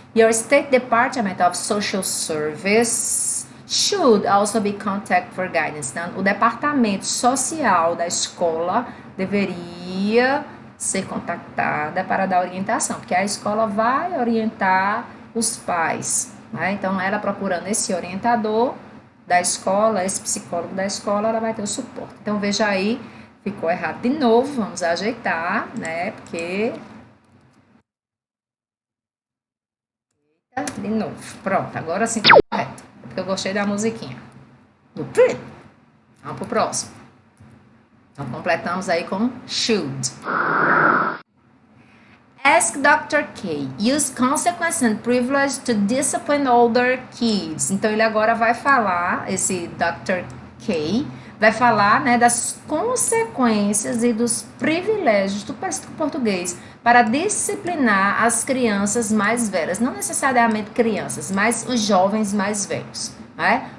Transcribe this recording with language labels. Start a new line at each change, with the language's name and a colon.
English: Your State Department of Social Service should also be contact for guidance.
Portuguese: Então, o departamento social da escola deveria ser contactada para dar orientação, porque a escola vai orientar os pais, né? Então, ela procurando esse orientador da escola, esse psicólogo da escola, ela vai ter o suporte. Então, veja aí, ficou errado de novo, vamos ajeitar, né? Porque... De novo, pronto, agora sim tá correto, porque eu gostei da musiquinha.
English: Do pretty.
Portuguese: Vamos pro próximo. Então, completamos aí com should.
English: Ask Dr. K. Use consequence and privilege to discipline older kids.
Portuguese: Então, ele agora vai falar, esse Dr. K, vai falar, né, das consequências e dos privilégios do português para disciplinar as crianças mais velhas. Não necessariamente crianças, mas os jovens mais velhos. Né?